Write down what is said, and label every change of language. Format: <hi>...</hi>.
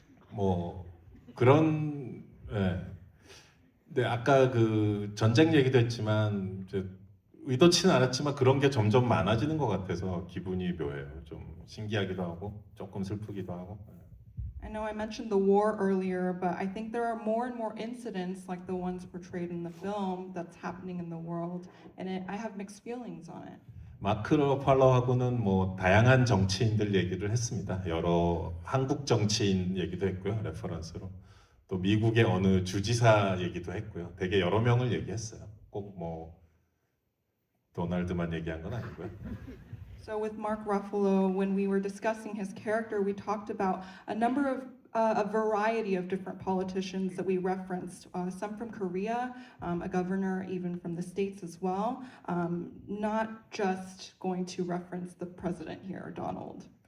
<ko>뭐 그런 근데 아까 그 전쟁 얘기도 했지만 이제 의도치는 않았지만 그런 게 점점 많아지는 것 같아서 기분이 묘해요. 좀 신기하기도 하고 조금 슬프기도 하고.</ko> <en>I know I mentioned the war earlier, but I think there are more and more incidents like the ones portrayed in the film that's happening in the world, and I have mixed feelings on it.</en> <ko>마크 러팔러하고는 뭐 다양한 정치인들 얘기를 했습니다. 여러 한국 정치인 얘기도 했고요, 레퍼런스로. 또 미국의 어느 주지사 얘기도 했고요. 되게 여러 명을 얘기했어요. 꼭 뭐 도널드만 얘기한 건 아니고요.</ko> <en>So with Mark Ruffalo, when we were discussing his character, we talked about a number of a variety of different politicians that we referenced, some from Korea, a governor even from the States as well, not just going to reference the president here, Donald.</en>